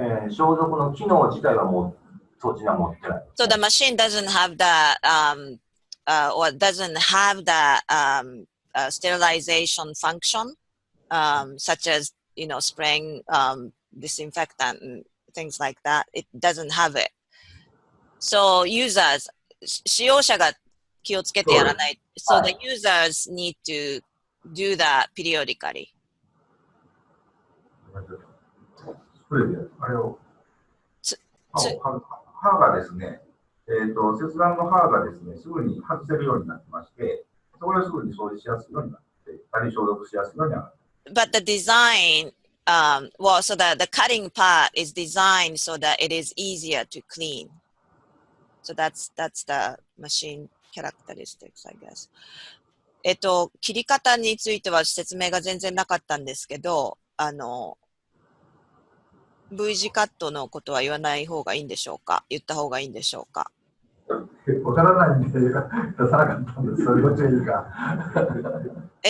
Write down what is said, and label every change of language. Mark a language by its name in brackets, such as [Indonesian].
[Japanese] 消毒の機能自体はもう装置には持ってない。 [English] So the machine doesn't have that or doesn't have that sterilization function, such as spraying disinfectant and things like that. It doesn't have it. So users, [Japanese] 使用者が気をつけてやらない。 [English] So the users need to do that periodically. [Japanese] スプレーであれを刃がですね、切断の刃がですね、すぐに外せるようになってまして、そこですぐに掃除しやすいようになって、消毒しやすいようになって。 [English] But the design, well, so the cutting part is designed so that it is easier to clean. So that's the machine characteristics, I guess. [Japanese] 切り方については説明が全然なかったんですけど、V 字カットのことは言わない方がいいんでしょうか？言った方がいいんでしょうか？わからないんで出さなかったんです。それどっちがいいか。